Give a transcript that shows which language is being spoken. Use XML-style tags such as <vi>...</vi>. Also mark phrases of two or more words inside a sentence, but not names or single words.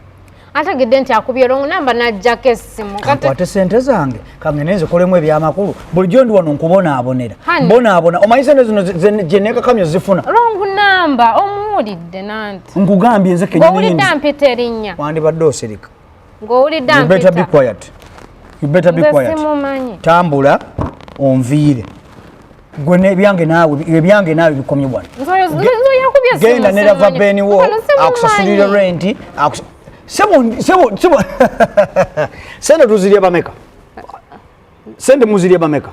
<lg>Ategede nti akubye</lg> <en>rongo namba</en> <lg>najjako essimu. Kakwate sente zange kangeneze kolemu ebyamakulu bulijjo ndi wano nkubonaabonera. Mbonaabona omanyi sente zino gye neekakamyo zifuna.</lg> <en>Rongo namba</en> <lg>omuwulidde nanti. Nkugambye nze kenyini. Ng'owulidde ampita erinnya. Wandibadde osirika. Ng'owulidde ampita.</lg> <en>You better be quiet. You better be quiet.</en> <lg>Tambula onviire. Gwe nebyange naawe bikomye wano. Genda ne Lava Ben wo akusasulira rent. Sebo. Sende tuzirya bameka. Sende muzirya bameka.</lg>